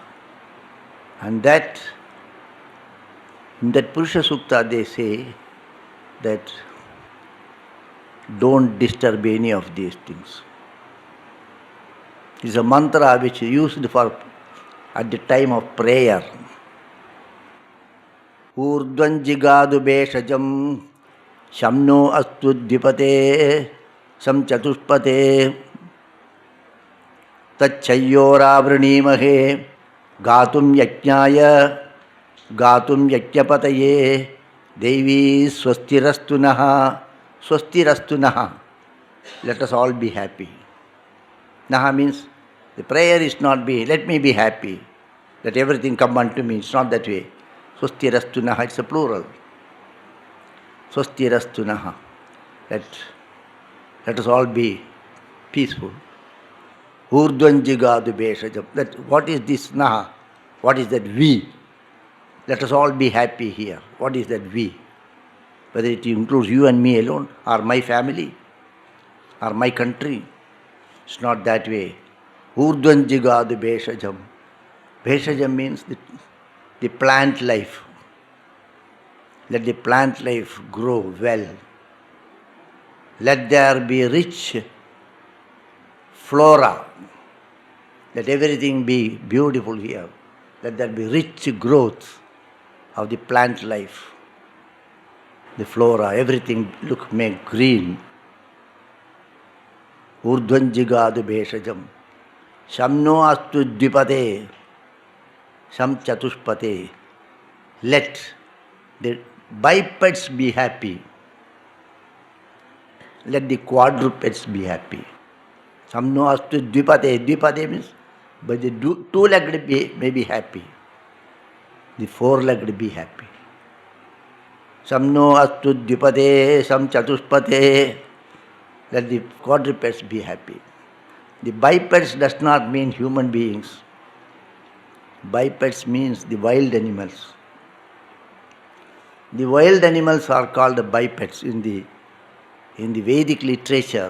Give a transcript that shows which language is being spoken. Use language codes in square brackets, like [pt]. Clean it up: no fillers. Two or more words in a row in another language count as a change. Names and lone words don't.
[en] And that, in that Purusha Sukta they say that don't disturb any of these things. It is a mantra which is used for at the time of prayer. [sa] ऊर्ध्वं जिगातु भेषजम् शन्नो अस्तु द्विपदे शं चतुष्पदे तच्छंयोरावृणीमहे गातुं यज्ञाय गातुं यज्ञपतये दैवी स्वस्तिरस्तु नः स्वस्तिरस्तु नः. [en] Let us all be happy. Naha means the prayer is not be, let me be happy, let everything come unto me. It's not that way. Swastirastunaha, it's a plural. Swastirastunaha. Let us all be peaceful. [sa] ऊर्ध्वं जिगातु भेषजम्. [en] That what is this naha? What is that we? Let us all be happy here. What is that we? Whether it includes you and me alone, or my family, or my country. It's not that way. [sa] ऊर्ध्वं जिगातु भेषजम्. [en] Beshajam means the plant life. Let the plant life grow well. Let there be rich flora. Let everything be beautiful here. Let there be rich growth of the plant life. The flora, everything make green. [sa] ऊर्ध्वं जिगातु भेषजम्. शन्नो अस्तु द्विपदे। शं चतुष्पदे. [en] Let the bipeds be happy. Let the quadrupeds be happy. [sa] शन्नो अस्तु द्विपदे. [en] Dvipate means, but the two-legged may be happy. The four-legged be happy. [sa] शन्नो अस्तु द्विपदे। शं चतुष्पदे. [en] Let the quadrupeds be happy. The bipeds does not mean human beings. Bipeds means the wild animals. The wild animals are called bipeds in the Vedic literature.